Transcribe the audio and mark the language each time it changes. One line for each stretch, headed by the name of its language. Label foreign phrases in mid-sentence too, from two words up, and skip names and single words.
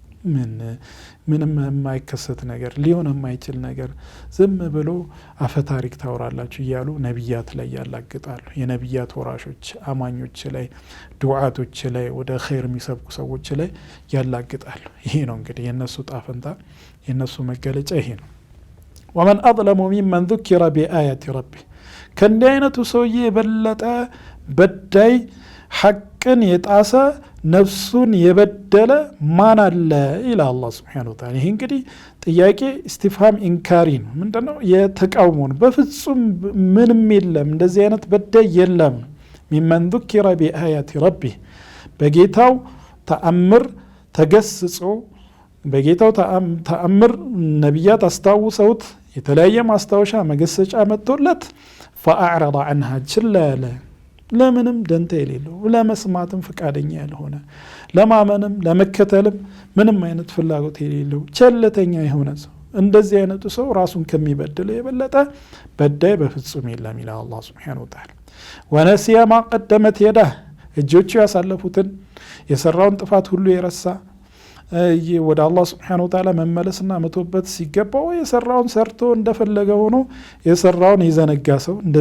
Amharic: ምንም የማይከሰት ነገር ሊሆን የማይችል ነገር ዝም ብሎ አፈ ታሪክ ታወራላችሁ እያሉ ነቢያት ላይ ያላግጣሉ። የነቢያት ወራሾች አማኞች ላይ ዱዓቶች ላይ ወደ ኸይር የሚሰብኩ ሰዎች ላይ ያላግጣሉ። ይሄ ነው እንግዲህ የነሱ ጣፈንታ የነሱ መገለጫ ይሄ ነው።
Arabic: ومن أظلم ممن ذكر بآيات ربه
Amharic: ከእንዲህ አይነቱ ሰውዬ የበለጠ በዳይ ሐቅን የጣሰ ነፍሱን የበደለ ማን አለ ይላል አላህ
Arabic: سبحانه وتعالى።
Amharic: ይሄ እንግዲህ ጥያቄ
Arabic: استفهام إنكاري
Amharic: ነው። ምንድነው? የተቃውሞ ነው። በፍጹም ምንም የለም እንደዚህ አይነት በዳይ የለም።
Arabic: ممن ذكر بآيات ربه
Amharic: በጌታው ተአምር ተገስጾ በጌታው ተአምር ነቢያት አስታውሰውት የተለያየ ማስታወሻ መገሰጫ መጥቶለት
Arabic: فأعرض عنها
Amharic: ችላ ያለ ለምንም ደንታ የሌለው ለመስማትም ፍቃደኛ ያልሆነ ለማመንም ለመከተልም ምንም አይነት ፍላጎት የሌለው ቸልተኛ የሆነ ሰው እንደዚህ አይነቱ ሰው ራሱን ከሚበድለው የበለጠ በዳይ በፍጹም የለም ይላል አላህ
Arabic: سبحانه وتعالى። ونسي ما قدمت يداه
Amharic: እጆቹ ያሳለፉትን የሰራውን ጥፋት ሁሉ የረሳ ወደ አላህ
Arabic: سبحانه وتعالى
Amharic: መመለስና መቶበት ሲገባው የሰራውን ሰርቶ እንደፈለገ ሆኖ የሰራውን የዘነጋ ሰው